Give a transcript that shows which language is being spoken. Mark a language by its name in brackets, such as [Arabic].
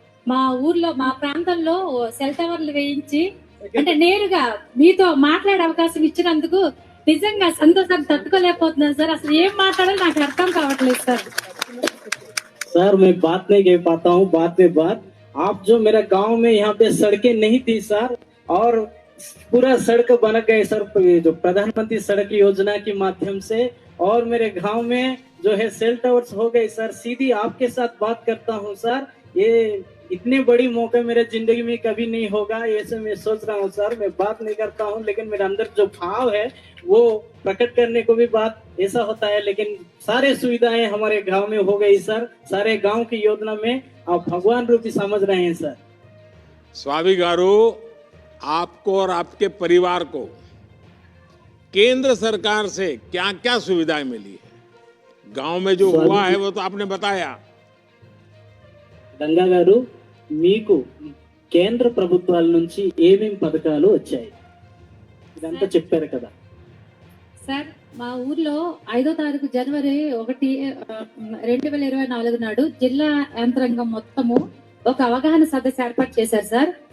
[Telugu] మా ఊర్లో, మా ప్రాంతంలో సెల్ టవర్లు వేయించి, అంటే నేరుగా మీతో మాట్లాడే అవకాశం ఇచ్చినందుకు నిజంగా సంతోషాన్ని తట్టుకోలేకపోతున్నాను సార్. అసలు ఏం మాట్లాడాలో నాకు అర్థం కావట్లేదు సార్. [Hindi] सर मैं बात नहीं कह पाता हूँ. बात में बात, आप जो मेरा गांव में यहाँ पे सड़कें नहीं थी सर, और पूरा सड़क बन गए सर जो प्रधानमंत्री सड़क योजना के माध्यम से. और मेरे गांव में जो है सेल टावर्स हो गए सर. सीधी आपके साथ बात करता हूँ सर. ये इतने बड़ी मौका मेरे जिंदगी में कभी नहीं होगा, ऐसे मैं सोच रहा हूँ सर. मैं बात नहीं करता हूँ, लेकिन मेरे अंदर जो भाव है वो प्रकट करने को भी बात ऐसा होता है. लेकिन सारे सुविधाएं हमारे गांव में हो गई सर. सारे गांव की योजना में आप भगवान रूपी समझ रहे हैं सर. स्वामी गारू, आपको और आपके परिवार को केंद्र सरकार से क्या क्या सुविधाएं मिली है? गांव में जो हुआ है वो तो आपने बताया। [Telugu] గంగా గారు, మీకు కేంద్ర ప్రభుత్వాల నుంచి ఏమేం పథకాలు వచ్చాయి ఇదంతా చెప్పారు కదా. సార్ మా ఊర్లో 5వ తారీఖు జనవరి 1, 2024 నాడు జిల్లా యంత్రాంగం మొత్తము ఒక అవగాహన సదస్సు ఏర్పాటు చేశారు సార్.